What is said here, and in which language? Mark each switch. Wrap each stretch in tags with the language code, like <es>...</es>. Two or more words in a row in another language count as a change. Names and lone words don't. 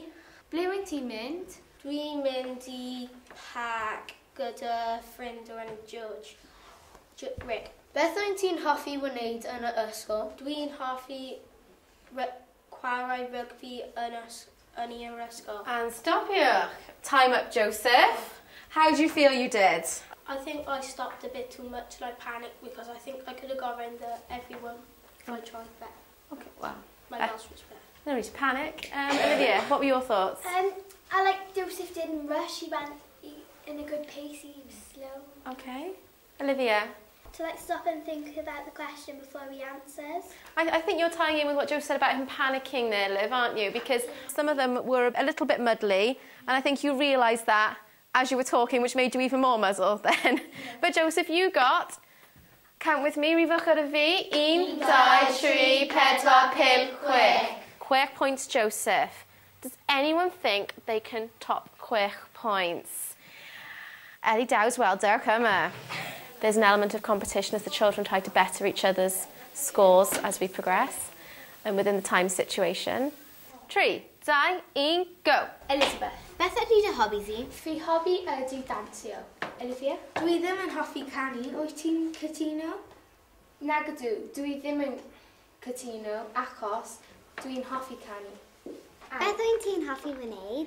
<cy>Ble wyt ti'n mynd? dwi'n mynd I parc gyda ffrind o'r enw George. Rick. Beth wyt ti'n hoffi wneud yn y ysgol? Dwi'n hoffi chwarae rygbi yn i'r ysgol.</cy> <en>And stop here. Time up, Joseph. How do you feel you did? I think I stopped a bit too much and I panicked because I think I could have got around everyone if I tried better. Okay, well, My Welsh was better. no need to panic. Olivia, what were your thoughts? I like Joseph didn't rush, he went in a good pace, he was slow. Okay. Olivia? To stop and think about the question before he answers. I think you're tying in with what Joe said about him panicking there, Liv, aren't you? Because some of them were a little bit muddly, and I think you realised that as you were talking, which made you even more muddled then. Yeah. But Joseph, you got, count with me,</en> <cy>rifwch ar y fi, 1, 2, 3, 4, 5, 6.</cy> <en>6 points, Joseph. Does anyone think they can top 6 points? Ellie Dow's well,</en> <cy>dewch yma.</cy> <en>There's an element of competition as the children try to better each other's scores as we progress and within the time situation. 3, 2, 1, go.</en> <cy>Elizabeth, Beth ydy dy hobi di? fi hobi ydy dansio. Olivia? Dwi ddim yn hoffi canu. Wyt ti'n cytuno? Nag ydw. Dwi ddim yn cytuno achos dwi'n hoffi canu. Beth wyt ti'n hoffi wneud?</cy>